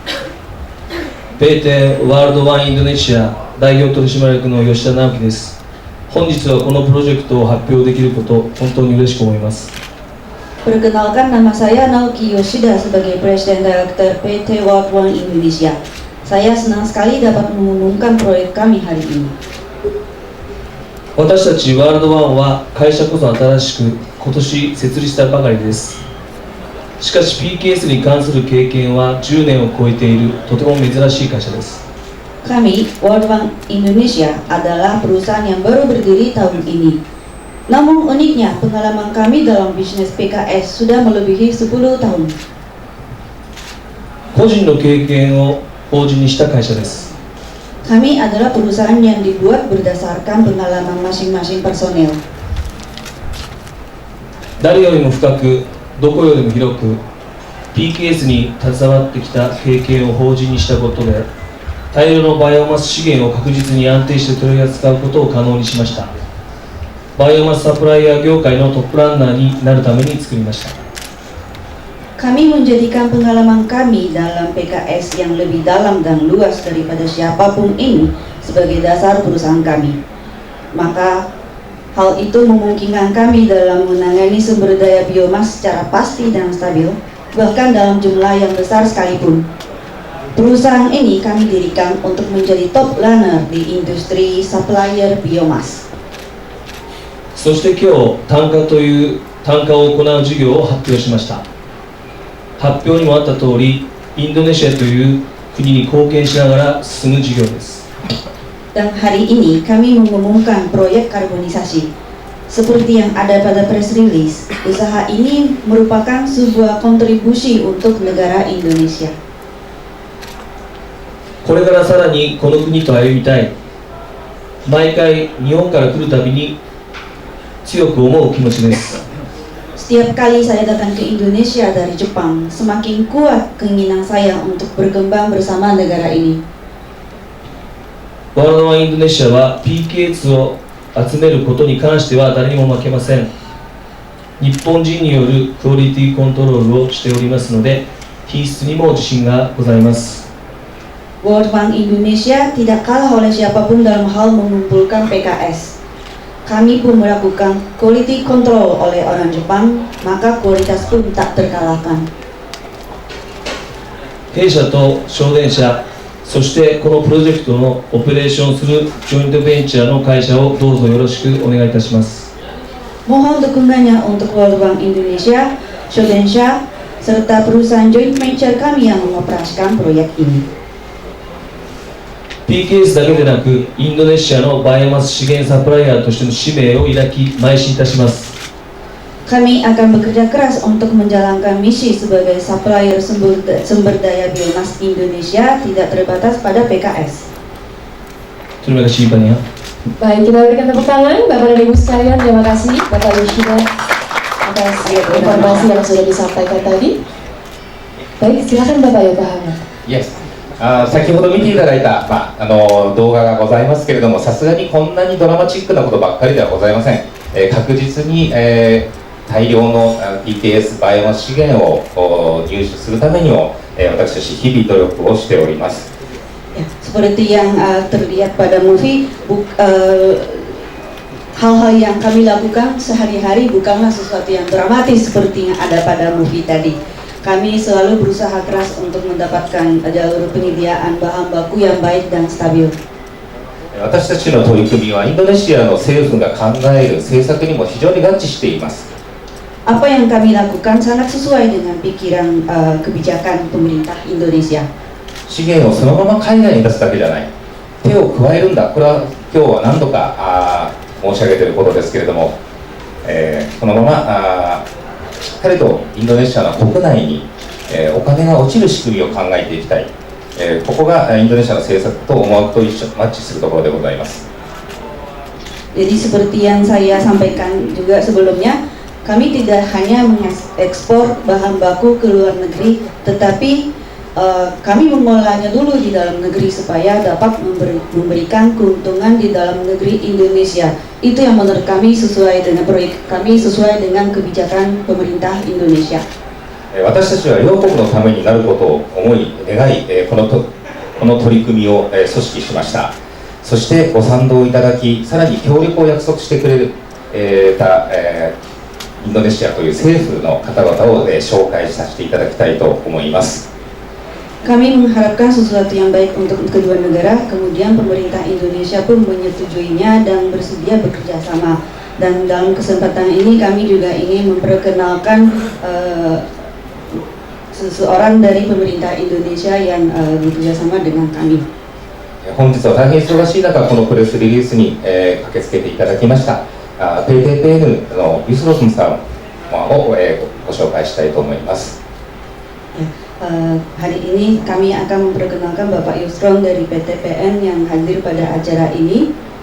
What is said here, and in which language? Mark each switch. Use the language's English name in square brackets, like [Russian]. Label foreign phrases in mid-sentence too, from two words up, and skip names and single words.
[Japanese] PT ワールドワンインドネシア代表取締役の吉田直樹です。本日はこのプロジェクトを発表できること本当に嬉しく思います。 [Indonesian] Perkenalkan, nama saya Naoki Yoshida sebagai Presiden Director PT World One Indonesia. Saya senang sekali dapat mengumumkan proyek kami hari ini. [Japanese] 私たちワールドワンは会社こそ新しく今年設立したばかりです。しかし PKS に関する経験は10年を超えているとても珍しい会社です。 [Indonesian] Kami, World One Indonesia, adalah perusahaan yang baru berdiri tahun ini. Namun uniknya, pengalaman kami dalam bisnis PKS sudah melebihi 10 tahun. [Japanese] 個人の経験を法人にした会社です。 [Indonesian] Kami adalah perusahaan yang dibuat berdasarkan pengalaman masing-masing personel. [Japanese] 誰よりも深く、どこよりも広く PKS に携わってきた経験を法人にしたことで大量のバイオマス資源を確実に安定して取り扱うことを可能にしました。バイオマスサプライヤー業界のトップランナーになるために作りました。 [Indonesian] Kami menjadikan pengalaman kami dalam PKS yang lebih dalam dan luas daripada siapapun ini sebagai dasar perusahaan kami. Maka hal itu memungkinkan kami dalam menangani sumber daya biomas secara pasti dan stabil, bahkan dalam jumlah yang besar sekalipun. Perusahaan ini kami dirikan untuk menjadi [English] top runner [Indonesian] di industri supplier biomas. [Japanese] そして今日単価という単価を行う事業を発表しました。発表にもあった通り、インドネシアという国に貢献しながら進む事業です。 [Indonesian] Dan hari ini kami mengumumkan proyek karbonisasi. Seperti yang ada pada [English] press release, [Indonesian] usaha ini merupakan sebuah kontribusi untuk negara Indonesia. [Japanese] これからさらにこの国と歩みたい。毎回日本から来るたびに強く思う気持ちです。 [Indonesian] Setiap kali saya datang ke Indonesia dari Jepang, semakin kuat keinginan saya untuk berkembang bersama negara ini. [Japanese] ワールドワンインドネシアは PKS を集めることに関しては誰にも負けません。日本人によるクオリティコントロールをしておりますので、品質にも自信がございます。 [Indonesian] World Bank Indonesia tidak kalah oleh siapapun dalam hal mengumpulkan PKS. kami pun melakukan [English] quality control [Indonesian] oleh orang Jepang, maka kualitas pun tak terkalahkan. [Japanese] 弊社と送電社、そしてこのプロジェクトのオペレーションするジョイントベンチャーの会社をどうぞよろしくお願いいたします。 [Indonesian] Mohon dukungannya untuk World Bank Indonesia, Shodensha, serta perusahaan [English] joint venture [Indonesian] kami yang mengoperasikan proyek ini. [Japanese] PKS だけでなく、インドネシアのバイオマス資源サプライヤーとしての使命を抱き、邁進いたします。 [Indonesian] Kami akan bekerja keras untuk menjalankan misi sebagai supplier sumber daya biomas Indonesia tidak terbatas pada PKS. Terima kasih banyak. Baik, kita berikan tepuk tangan Bapak dan Ibu sekalian. Terima kasih Bapak Yoshida atas informasi yang sudah disampaikan tadi. Baik, silakan Bapak Yokohama. Yes. [Japanese] 先ほど見ていただいた、動画がございますけれども、さすがにこんなにドラマチックなことばっかりではございません。確実に、大量の PKS バイオマス資源を入手するためにも、私たち日々努力をしております。 [Indonesian] Ya, seperti yang terlihat pada movie, hal-hal yang kami lakukan sehari-hari bukanlah sesuatu yang dramatis seperti yang ada pada movie tadi. Kami selalu berusaha keras untuk mendapatkan jalur penyediaan bahan baku yang baik dan stabil. [Japanese] 私たちの取り組みはインドネシアの政府が考える政策にも非常に合致しています。 [Indonesian] Apa yang kami lakukan sangat sesuai dengan pikiran kebijakan pemerintah Indonesia. [Japanese] 資源をそのまま海外に出すだけじゃない、手を加えるんだ、これは今日は何度か申し上げていることですけれども、そのまましっかりとインドネシアの国内に、お金が落ちる仕組みを考えていきたい、ここがインドネシアの政策と思惑とマッチするところでございます。 [Indonesian] Jadi seperti yang saya sampaikan juga sebelumnya, kami tidak hanya mengekspor bahan baku ke luar negeri, tetapi kami mengolahnya dulu di dalam negeri supaya dapat memberikan keuntungan di dalam negeri Indonesia. Itu yang menurut kami sesuai dengan proyek kami, sesuai dengan kebijakan pemerintah Indonesia. [Japanese] 私たちは両国のためになることを思い願い、この取り組みを組織しました。そしてご賛同いただき、さらに協力を約束してくれたインドネシアという政府の方々を紹介させていただきたいと思います。 [Indonesian] Kami mengharapkan sesuatu yang baik untuk kedua negara, kemudian pemerintah Indonesia pun menyetujuinya dan bersedia bekerja sama. Dan dalam kesempatan ini kami juga ingin memperkenalkan seseorang dari pemerintah Indonesia yang bekerja sama dengan kami. [Japanese] 本日は大変忙しい中、このプレスリリースに、駆けつけていただきました。PTPN のユスロスンさんを、ご紹介したいと思います。 [Indonesian] Hari ini kami akan memperkenalkan Bapak Yusron dari PTPN yang hadir pada acara ini.